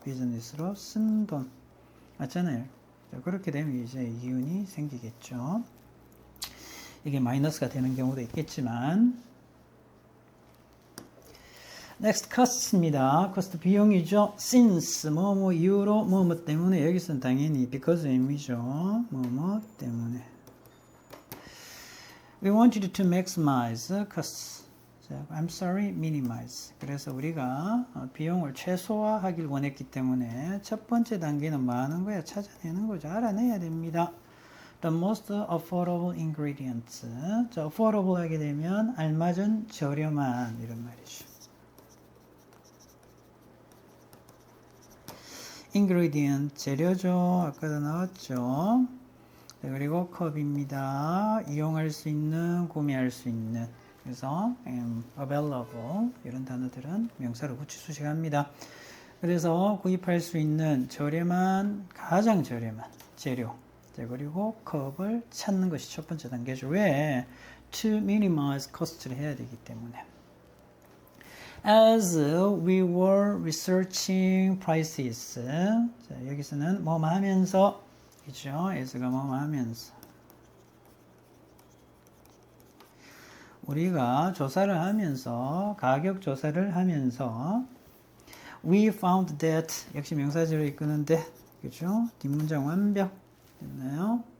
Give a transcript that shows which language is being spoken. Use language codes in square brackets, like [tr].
[ko] 비즈니스로 쓴 돈 맞잖아요. 자, 그렇게 되면 이제 이윤이 생기겠죠. 이게 마이너스가 되는 경우도 있겠지만 next cost입니다. cost 비용이죠. since 뭐뭐 이유로 뭐뭐 때문에 여기서는 당연히 because 의미죠. 뭐뭐 때문에 [en] we wanted to maximize costs. I'm sorry, minimize. [ko] 그래서 우리가 비용을 최소화하길 원했기 때문에 첫 번째 단계는 뭐 하는 거야? 찾아내는 거죠. 알아내야 됩니다. [en] The most affordable ingredients. [ko] 자, affordable 하게 되면 알맞은, 저렴한 이런 말이죠. ingredient, 재료죠. 아까도 나왔죠. 네, 그리고 컵입니다. 이용할 수 있는, 구매할 수 있는. 그래서 available 이런 단어들은 명사로 붙이 수식합니다. 그래서 구입할 수 있는 저렴한, 가장 저렴한 재료. 네, 그리고 컵을 찾는 것이 첫 번째 단계죠. 왜? [en] To minimize cost [ko] 를 해야 되기 때문에. [en] As we were researching prices. [ko] 자, 여기서는 뭐뭐 하면서, 그죠? as가 뭐뭐 하면서. 우리가 조사를 하면서, 가격 조사를 하면서, [en] we found that, [ko] 역시 명사절을 이끄는데, 그죠? 뒷문장 완벽. 됐나요?